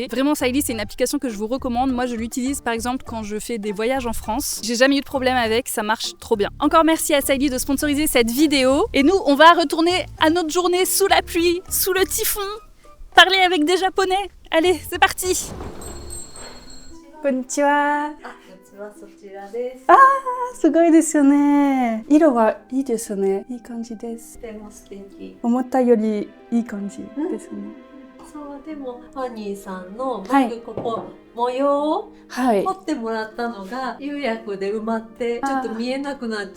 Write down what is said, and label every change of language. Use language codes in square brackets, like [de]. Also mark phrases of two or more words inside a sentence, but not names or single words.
[fr] Vraiment, Saili, c'est une application que je vous recommande. Moi, je l'utilise par exemple quand je fais des voyages en France. J'ai jamais eu de problème avec, ça marche trop bien. Encore merci à Saili de sponsoriser cette vidéo. Et nous, on va retourner à notre journée sous la pluie, sous le typhon, parler avec des Japonais. Allez, c'est parti. Konnichiwa. [ja] Ah, すごいですよね。色はいいですね。いい感じです。とても素敵。思ったよりいい感じですね。そうでもファニーさんの僕ここ模様を彫ってもらったのが釉薬で埋まってちょっと見えなくなって。